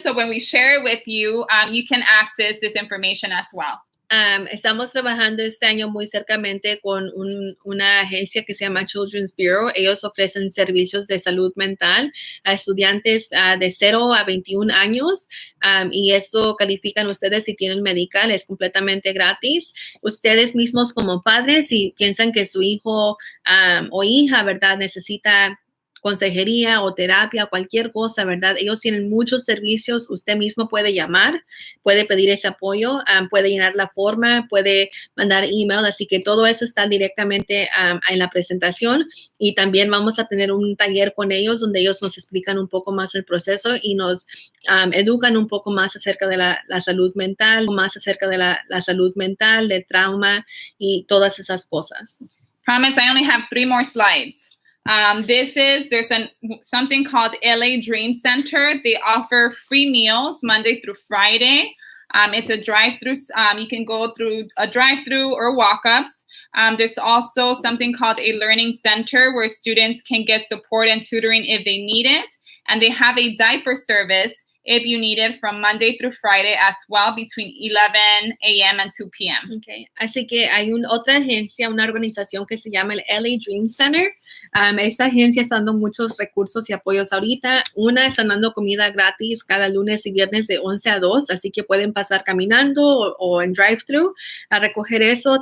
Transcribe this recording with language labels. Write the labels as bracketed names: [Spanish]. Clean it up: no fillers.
[English] So when we share it with you, you can access this information as well. [Spanish] Estamos trabajando este año muy cercamente con una agencia que se llama Children's Bureau. Ellos ofrecen servicios de salud mental a estudiantes de 0 a 21 años y eso califican ustedes si tienen medical, es completamente gratis. Ustedes mismos como padres, si piensan que su hijo o hija, ¿verdad?, necesita consejería o terapia, cualquier cosa, ¿verdad? Ellos tienen muchos servicios. Usted mismo puede llamar, puede pedir ese apoyo, puede llenar la forma, puede mandar email. Así que todo eso está directamente en la presentación. Y también vamos a tener un taller con ellos donde ellos nos explican un poco más el proceso y nos educan un poco más acerca de la salud mental, más acerca de la salud mental, de trauma y todas esas cosas. [English] Promise, I only have 3 more slides. There's something called LA Dream Center. They offer free meals Monday through Friday. It's a drive-through. You can go through a drive-through or walk-ups. There's also something called a learning center where students can get support and tutoring if they need it. And they have a diaper service if you need it from Monday through Friday as well between 11 a.m. and 2 p.m. Okay. [Spanish] Así que hay otra agencia, una organización que se llama el LA Dream Center. Esta agencia está dando muchos recursos y apoyos ahorita. Una, están dando comida gratis cada lunes y viernes de 11 a 2, así que pueden pasar caminando o en drive-thru a recoger eso.